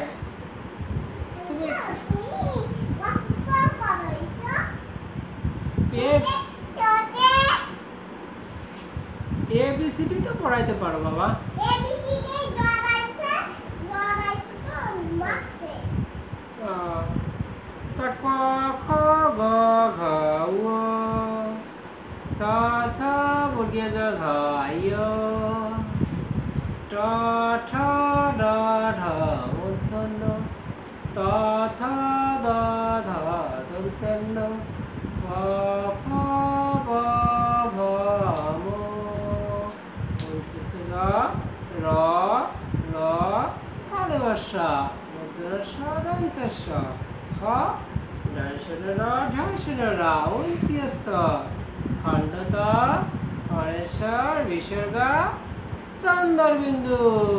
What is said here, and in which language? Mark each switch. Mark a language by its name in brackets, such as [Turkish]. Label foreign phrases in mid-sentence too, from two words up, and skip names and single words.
[Bangla] তুমি ABCD তো পড়াইতে পারো বাবা। তা ক খ গ ঘ ঙ স স বর্গীয় জ ঝ ই ট ঠ ড ঢ মূর্ধন্য ত থ দ ধ দন্তন্য প ফ ব ভ ম র ল তালবস্য মূর্ধন্য দন্তস্য খ র ঢ র অন্ত্যস্ত খণ্ডত হরেশ্বর বিসর্গ চন্দ্রবিন্দু।